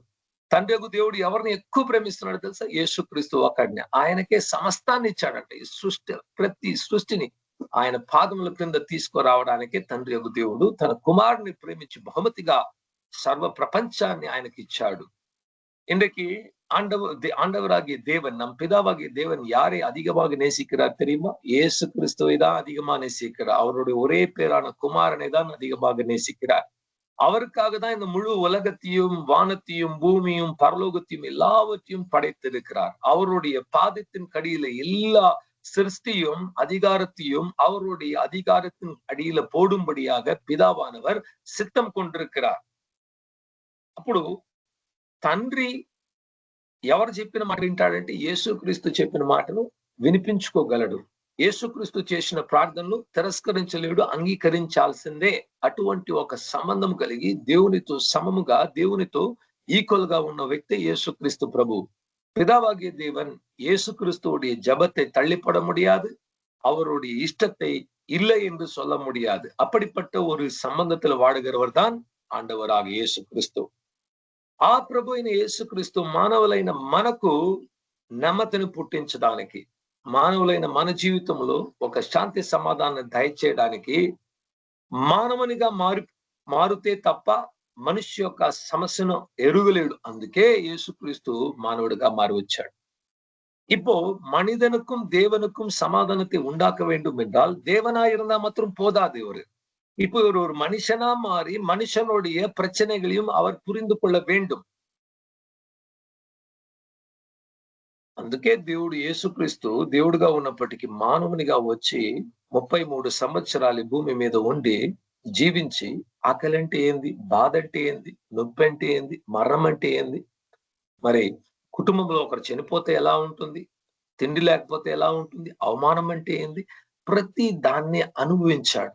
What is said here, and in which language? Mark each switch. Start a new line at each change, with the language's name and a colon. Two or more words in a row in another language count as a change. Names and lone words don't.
Telugu: తండ్రి యొక్క దేవుడు ఎవరిని ఎక్కువ ప్రేమిస్తున్నాడు తెలుసా? యేసుక్రీస్తు ఒక్కడినే. ఆయనకే సమస్తాన్ని ఇచ్చాడంట. ఈ ప్రతి సృష్టిని ఆయన పాదముల క్రింద తీసుకురావడానికి తండ్రి యొక్క దేవుడు తన కుమారుని ప్రేమించి బహుమతిగా సర్వ ప్రపంచాన్ని ఆయనకి ఇచ్చాడు.
Tamil: இன்றைக்கு ஆண்டவராகிய தேவன், நம் பிதாவாகிய தேவன் யாரை அதிகமாக நேசிக்கிறார் தெரியுமா? இயேசு கிறிஸ்துவை தான் அதிகமா நேசிக்கிறார். அவருடைய ஒரே பேரான குமாரனை தான் அதிகமாக நேசிக்கிறார். அவருக்காக தான் இந்த முழு உலகத்தையும், வானத்தையும், பூமியும், பரலோகத்தையும் எல்லாவற்றையும் படைத்திருக்கிறார். அவருடைய பாதத்தின் கடியில எல்லா சிருஷ்டியும் அதிகாரத்தையும் அவருடைய அதிகாரத்தின் அடியில போடும்படியாக பிதாவானவர் சித்தம் கொண்டிருக்கிறார்.
Telugu: అప్పుడు తండ్రి ఎవరు చెప్పిన మాట వింటాడంటే యేసుక్రీస్తు చెప్పిన మాటను వినిపించుకోగలడు. యేసుక్రీస్తు చేసిన ప్రార్థనలు తిరస్కరించలేడు, అంగీకరించాల్సిందే. అటువంటి ఒక సంబంధం కలిగి దేవునితో సమముగా, దేవునితో ఈక్వల్ గా ఉన్న వ్యక్తి యేసుక్రీస్తు ప్రభు.
Tamil: பிதாவாகிய தேவன் இயேசு கிறிஸ்துவுடைய ஜபத்தை தள்ளிப்பட முடியாது, அவருடைய இஷ்டத்தை இல்லை என்று சொல்ல முடியாது. அப்படிப்பட்ட ஒரு சம்பந்தத்துல வாடுகிறவர் தான் ஆண்டவராக இயேசு கிறிஸ்து.
Telugu: ఆ ప్రభు అయిన యేసు క్రీస్తు మానవులైన మనకు నెమ్మదిని పుట్టించడానికి, మానవులైన మన జీవితంలో ఒక శాంతి సమాధానం దయచేయడానికి మానవునిగా మారుతే తప్ప మనిషి యొక్క సమస్యను ఎరుగలేడు. అందుకే యేసుక్రీస్తు మానవుడిగా మారి వచ్చాడు.
Tamil: இப்போ மனிதனுக்கும் தேவனுக்கும் சமாதானத்தை உண்டாக்க வேண்டும் என்றால் தேவனா இருந்தா மாத்திரம் போதாது. இப்போ ஒரு மனுஷனா மாறி மனுஷனுடைய பிரச்சனைகளையும் அவர் புரிந்து கொள்ள வேண்டும்.
Telugu: అందుకే దేవుడు యేసుక్రీస్తు దేవుడుగా ఉన్నప్పటికీ మానవునిగా వచ్చి 33 సంవత్సరాలు భూమి మీద ఉండి జీవించి ఆకలి అంటే ఏంది, బాధ అంటే ఏంది, నొప్పి అంటే ఏంది, మరణం అంటే ఏంది, మరి కుటుంబంలో ఒకరు చనిపోతే ఎలా ఉంటుంది, తిండి లేకపోతే ఎలా ఉంటుంది, అవమానం అంటే ఏంది, ప్రతి దాన్ని అనుభవించాడు.